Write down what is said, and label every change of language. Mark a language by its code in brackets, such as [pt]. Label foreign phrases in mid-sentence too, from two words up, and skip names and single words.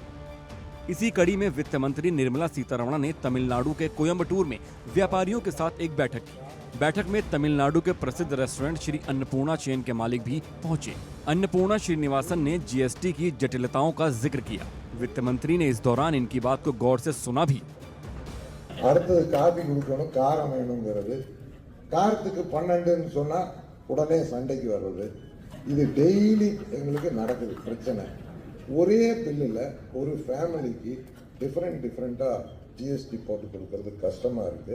[hi] इसी कड़ी में वित्त मंत्री निर्मला सीतारमण ने तमिलनाडु के कोयम्बटूर में व्यापारियों के साथ एक बैठक की। बैठक में तमिलनाडु के प्रसिद्ध रेस्टोरेंट श्री अन्नपूर्णा चेन के मालिक भी पहुंचे। अन्नपूर्णा श्रीनिवासन ने जीएसटी की जटिलताओं का जिक्र किया। वित्त मंत्री ने इस दौरान इनकी बात को गौर से सुना भी। [ta] அடுத்து காபி குடிக்கணும், காரம் வேணுங்கிறது, காரத்துக்கு 12ன்னு சொன்னா உடனே சண்டைக்கு வர்றது, இது டெய்லி எங்களுக்கு நடக்குது பிரச்சனை। ஒரே பில்லில் ஒரு ஃபேமிலிக்கு டிஃப்ரெண்டா ஜிஎஸ்டி போட்டு கொடுக்கறது கஷ்டமா இருக்கு।